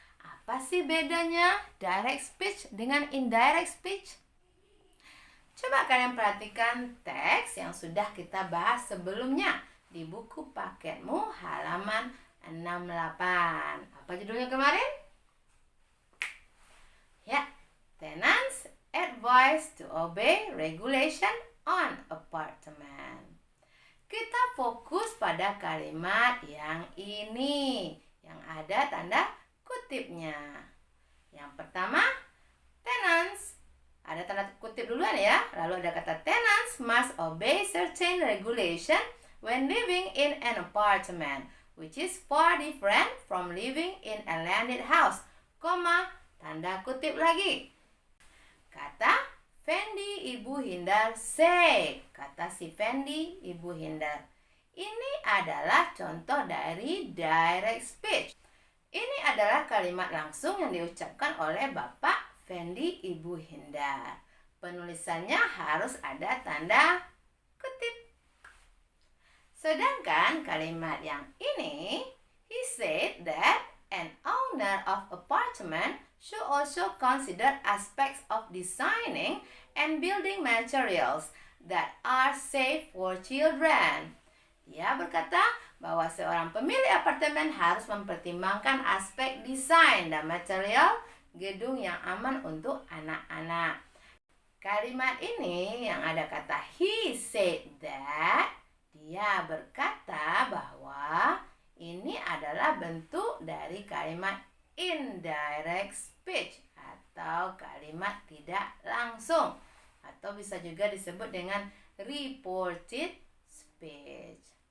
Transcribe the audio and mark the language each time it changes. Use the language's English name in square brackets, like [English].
[Indonesian] Apa sih bedanya direct speech dengan indirect speech? Coba kalian perhatikan teks yang sudah kita bahas sebelumnya di buku paketmu halaman 68. Apa judulnya kemarin? [English] Ya, tenants advised to obey regulation on apartment. [Indonesian] Kita fokus pada kalimat yang ini, yang ada tanda kutipnya. Yang pertama, tenants. Ada tanda kutip duluan ya. Lalu ada kata [English] tenants must obey certain regulation when living in an apartment, which is far different from living in a landed house, [Indonesian] tanda kutip lagi. Kata Fendi Ibu Hindar say. Kata si Fendi Ibu Hindar. Ini adalah contoh dari direct speech. Ini adalah kalimat langsung yang diucapkan oleh Bapak Fendi Ibu Hindar. Penulisannya harus ada tanda kutip. Sedangkan kalimat yang ini, [English] he said that an owner of apartment should also consider aspects of designing and building materials that are safe for children. [Indonesian] Dia berkata bahwa seorang pemilik apartemen harus mempertimbangkan aspek desain dan material gedung yang aman untuk anak-anak. Kalimat ini yang ada kata [English] he said that, [Indonesian] dia berkata bahwa ini adalah bentuk dari kalimat indirect speech atau kalimat tidak langsung, atau bisa juga disebut dengan reported speech.